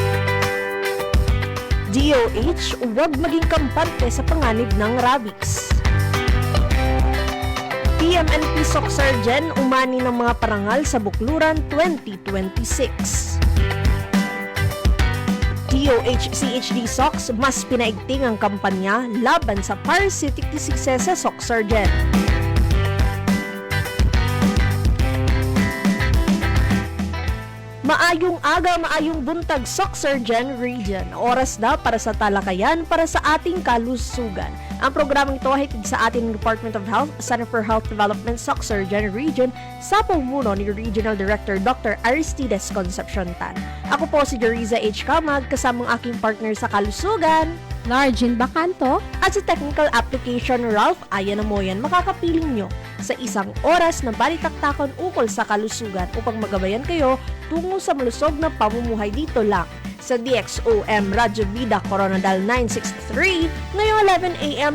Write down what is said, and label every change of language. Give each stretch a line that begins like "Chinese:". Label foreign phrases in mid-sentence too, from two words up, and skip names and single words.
Filipino: DOH, huwag maging kampante sa panganib ng rabies. PMNP Soxargen, umani ng mga parangal sa Bukluran 2026. DOH CHD Sox, mas pinaigting ang kampanya laban sa parasitic diseases sa Soxargen.
Hiligaynon: Maayong aga,
Cebuano: maayong buntag,
Hiligaynon: Soxargen Region.
Filipino: Oras na para sa talakayan para sa ating kalusugan. Ang programang ito ay hatid sa ating Department of Health, Center for Health Development, Soxargen Region, sa pamumuno ni Regional Director Dr. Aristides Concepcion Tan. Ako po si Jeriza H. Camag, kasamang aking partner sa kalusugan, Largin Bacanto. at sa
English: Technical Application
Filipino: Ralph Ayanamoyan. Makakapiling nyo sa isang oras na balitaktakan ukol sa kalusugan upang magabayan kayo tungo sa malusog na pamumuhay dito lang sa DXOM Radyo Bida Coronadal 963 ngayong 11 a.m.